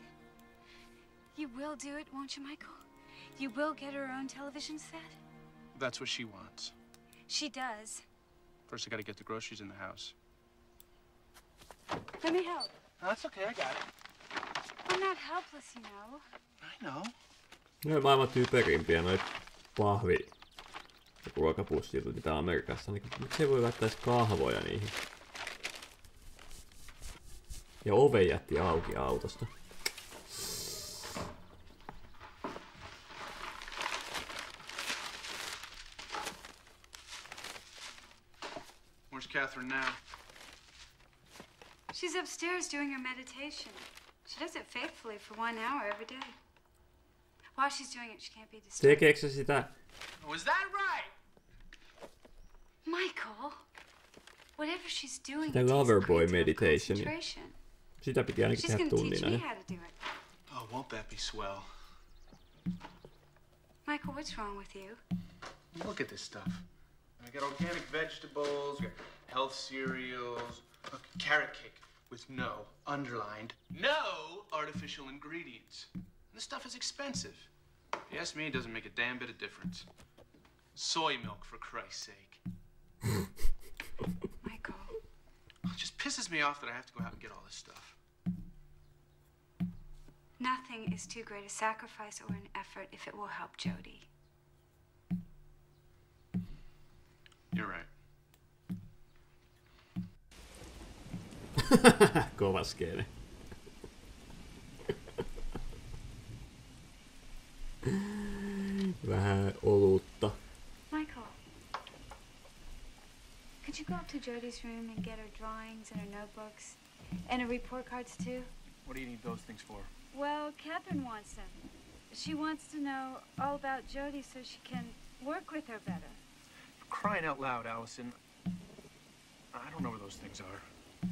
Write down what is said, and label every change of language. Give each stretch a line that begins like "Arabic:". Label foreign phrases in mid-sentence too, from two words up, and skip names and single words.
English: You will do it, won't you, Michael? You will get her own television set? That's what she wants. She does. First, I gotta get the groceries in the house. Let me help. No, that's okay. I got it. I'm not helpless, you know. I know.
Finnish: No, maailman typerimpiä noit ruokapussit, mitä Amerikassa. Miksi ei voi laittaa kahvoja niihin? Ja ove jätti auki autosta.
English: Where's Catherine now? She's upstairs doing her meditation. She does it faithfully for 1 hour every day. While she's doing it, she can't be disturbed.
Finnish: Tekeekö se sitä?
English: Was that right? Michael, whatever she's doing, The lover boy meditation.
Finnish: Sitä piti ainakin tehdä tunnin ajan.
English: Oh, Won't that be swell? Michael, what's wrong with you? Look at this stuff. I got organic vegetables, got health cereals, look, carrot cake with no, underlined, no artificial ingredients. This stuff is expensive. If you ask me, it doesn't make a damn bit of difference. Soy milk, for Christ's sake. Michael. It just pisses me off that I have to go out and get all this stuff. Nothing is too great a sacrifice or an effort if it will help Jody. You're right.
Finnish: Kova skene. Vähän olutta.
English: Michael, could you go up to Jody's room and get her drawings and her notebooks and her report cards too? What do you need those things for? Well, Catherine wants them. She wants to know all about Jody so she can work with her better. For crying out loud, Allison. I don't know where those things are.